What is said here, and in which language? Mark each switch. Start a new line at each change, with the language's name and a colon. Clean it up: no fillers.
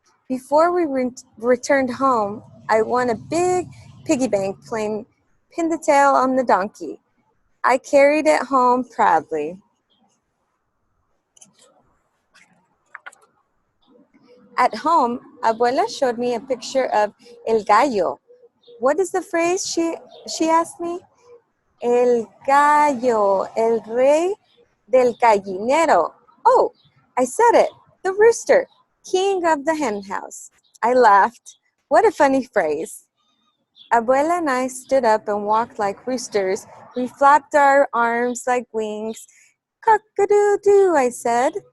English: Before we returned home, I won a big piggy bank playing pin the tail on the donkey. I carried it home proudly. At home, Abuela showed me a picture of El Gallo. What is the phrase, she asked me?
Spanish: El Gallo, el rey del gallinero.
English: Oh, I said it, the rooster, king of the hen house. I laughed. What a funny phrase. Abuela and I stood up and walked like roosters. We flapped our arms like wings. Cock-a-doo-doo, I said.